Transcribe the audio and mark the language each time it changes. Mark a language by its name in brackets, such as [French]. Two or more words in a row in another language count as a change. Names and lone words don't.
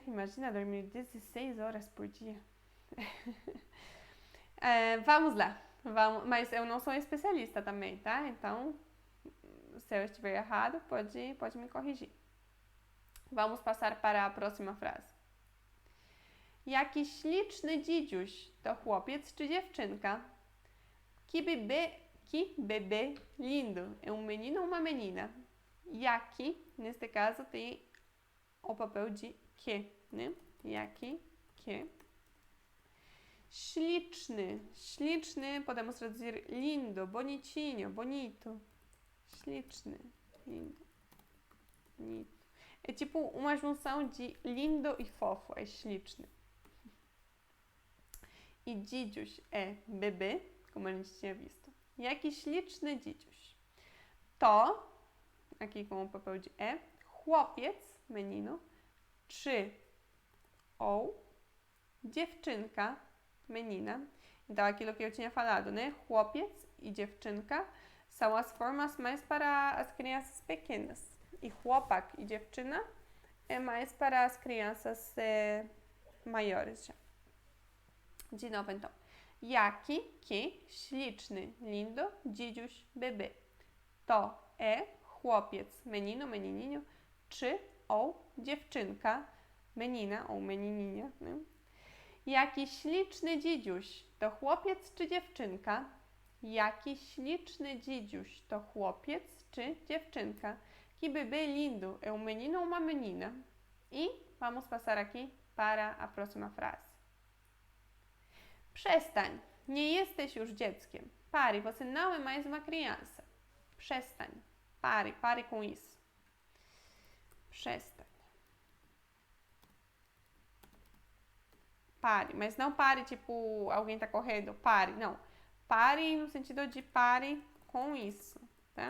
[Portuguese] Imagina dormir 16 horas por dia. Vamos lá. Mas eu não sou especialista também, tá? Então, se eu estiver errado, pode me corrigir. Vamos passar para a próxima frase. [Polish] Jaki śliczny dzidziuś, to chłopiec czy dziewczynka? [Portuguese] Que bebê lindo. É um menino ou uma menina? Jaki, neste caso, tem o papel de que, né? Jaki, que. Śliczny. Śliczny podemos traduzir lindo, bonitinho, bonito. Śliczny, lindo, bonito. É tipo uma junção de lindo e fofo, é śliczny. E dzidziuś é bebê, como a gente tinha visto. [Polish] Jaki śliczny dzidziuś. [Portuguese] To, aqui com o papel de chłopiec, menino, czy ou dziewczynka, menina. Então, aquilo que eu tinha falado, né? Chłopiec e dziewczynka são as formas mais para as crianças pequenas. E chłopak e dziewczyna é mais para as crianças maiores já. De novo, então. Jaki, que, śliczny, lindo, dzidziuś, bebê. [Polish] To chłopiec, [Portuguese] menino, menininho, czy ou dziewczynka, menina ou menininha, né? [Polish] Jaki śliczny dzidziuś, to chłopiec czy dziewczynka? Jaki śliczny dzidziuś, to chłopiec czy dziewczynka? [Portuguese] Que bebê lindo, é um menino ou uma menina? E vamos passar aqui para a próxima frase. [Polish] Przestań. Nie jesteś już dzieckiem. [Portuguese] Pare, você não é mais uma criança. Przestań. Pare com isso. Przestań. Pare, mas não pare tipo alguém tá correndo. Pare, não. Pare no sentido de pare com isso, tá?